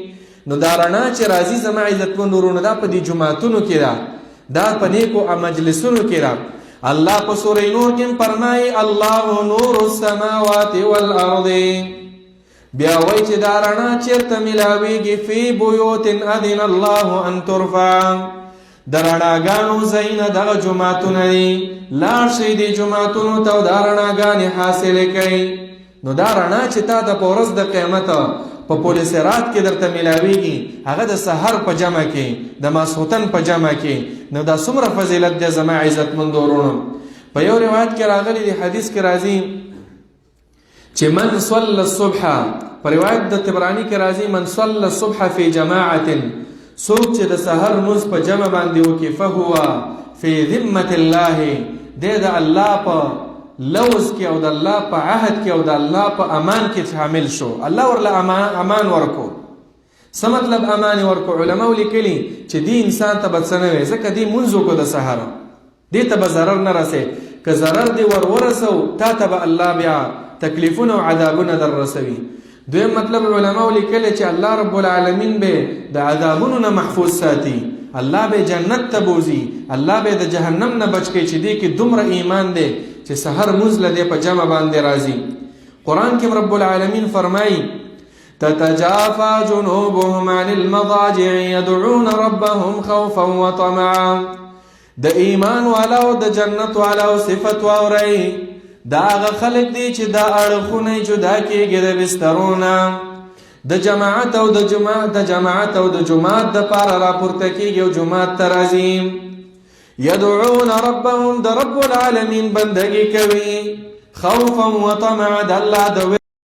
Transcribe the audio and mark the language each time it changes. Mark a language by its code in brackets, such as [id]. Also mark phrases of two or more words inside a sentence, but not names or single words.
[ps] نو دا رڼا چې راځي زما عزتمند ورونو، دا په دې جوماتونو کې ده، دا په نیکو مجلسونو کې ده. الله په سورې نور کې فرمایي، [ar] الله نور السماوات والارض. [ps] بیا وایي چې دا رڼا چېرته میلاویږي، [ar] فی بیوت اذن الله ان ترفع، [ps] د رڼاګانو ځایونه دغه جوماتونه دي. لاړ شئ دې جوماتونو ته او دا رڼاګانې حاصلې کړئ. نو دا رڼا چې تا ته په ورځ د قیامت په پل صراط کې درته میلاویږي هغه د سحر په جمع کې د ماسخوتن په جمع کې نو دا څومره فضیلت دی زما عزتمندو ورونو. په یو روایت کې راغلی دی حدیث کې راځي چې [ar] من صلى الصبح [ps] په روایت د طبرانی کې راځي [ar] من صلى الصبح في جماعة [ps] څوک چې د سحر مونځ په جمع باندې وکړي [ar] فهو في ذمة الله [ps] دی د الله په لوز کې او د الله په عهد کې او د الله په امان کې شامل شو. الله ورله امان ورکو. څه مطلب امان ورکو؟ علماء لیکلي چې دی انسان ته به څه نه وي ځکه دی مونځ وکړو د سحر دی ته به ضرر نه رسي که ضرر دی ورسو تا ته به الله بیا تکلیفونه او عذابونه در رسوي. دویم مطلب علماء لیکلي چې [ar] الله رب العالمین [ps] به د عذابونو نه محفوظ ساتي. الله به جنت ته بوزي. الله به د جهنم نه بچ کی چې دی کې دومره ایمان دی چې سحر مونځ له دې په جمع باندې راځي. قرآن کې رب العالمین فرمایي [ar] تتجافى جنوبهم عن المضاجع يدعون ربهم خوفا وطمعا. [ps] د ایمان والاو د جنت والاو صفت واورئ دا هغه خلک دي چې دا اړخونه جدا کېږي د بسترونه د جماعت او د جماعت د پاره راپورته کېږي او جماعت ته راځي. [ar] يدعون ربهم [ps] د [ar] رب العالمین [ps] بندگی کوي [ar] خوفا وطمعا [ps] د الله د